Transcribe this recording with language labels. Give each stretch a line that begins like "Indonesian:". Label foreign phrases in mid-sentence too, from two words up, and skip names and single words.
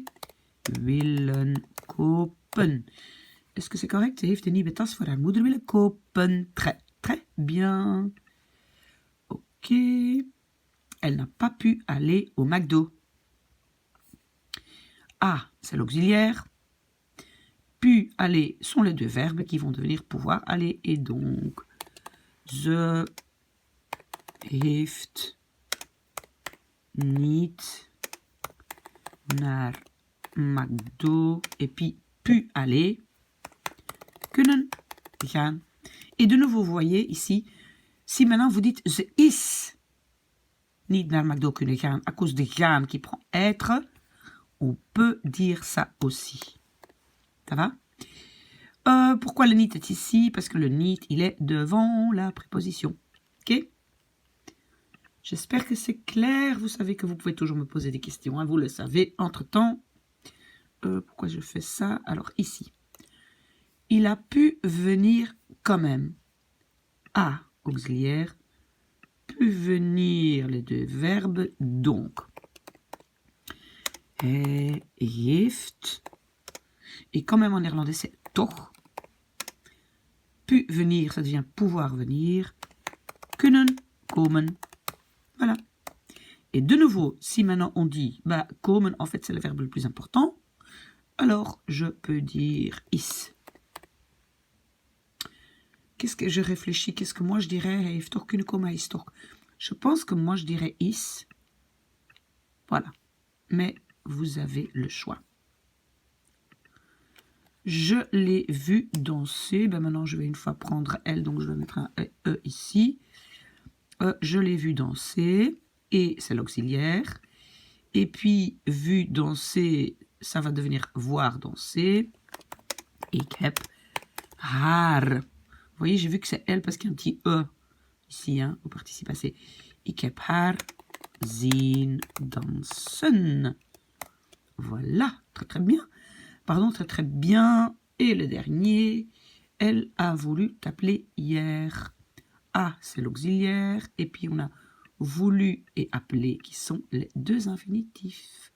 Dutch: Willen kopen.
French: Est-ce que c'est correct?
Dutch: Ze heeft een nieuwe tas voor haar moeder willen kopen.
French: Très, très bien. Ok. Elle n'a pas pu aller au McDo. A, c'est l'auxiliaire. Pu aller sont les 2 verbes qui vont devenir pouvoir aller. Et donc,
Dutch: ze heeft niet naar McDo.
French: Et puis, pu aller.
Dutch: Kunnen gaan.
French: Et de nouveau, vous voyez ici, si maintenant vous dites
Dutch: ze is niet naar McDo kunnen gaan
French: à cause de gaan qui prend être, on peut dire ça aussi. Ça va? Pourquoi le niet est ici? Parce que le niet, il est devant la préposition. Ok? J'espère que c'est clair. Vous savez que vous pouvez toujours me poser des questions. Hein, vous le savez. Entre-temps, pourquoi je fais ça? Alors ici. Il a pu venir quand même. A, auxiliaire. Pu venir, les 2 verbes. Donc.
Dutch: Hij heeft.
French: Et quand même en néerlandais, c'est toch. Pu venir, ça devient pouvoir venir.
Dutch: Kunnen komen.
French: Voilà. Et de nouveau, si maintenant on dit, bah, komen, en fait, c'est le verbe le plus important, alors je peux dire is. Qu'est-ce que je réfléchis? Qu'est-ce que moi je dirais?
Dutch: Hij heeft toch kunnen komen, hij is toch.
French: Je pense que moi je dirais is. Voilà. Mais vous avez le choix. Je l'ai vu danser. Ben maintenant, je vais une fois prendre elle, donc je vais mettre un E ici. Je l'ai vu danser. Et c'est l'auxiliaire. Et puis, vu danser, ça va devenir voir danser.
Dutch: Ik heb haar.
French: Vous voyez, j'ai vu que c'est elle parce qu'il y a un petit E ici, hein, au participe passé.
Dutch: Ik heb haar zien dansen.
French: Voilà, très très bien. Pardon, très très bien. Et le dernier, elle a voulu t'appeler hier. A, c'est l'auxiliaire. Et puis on a voulu et appelé qui sont les deux infinitifs.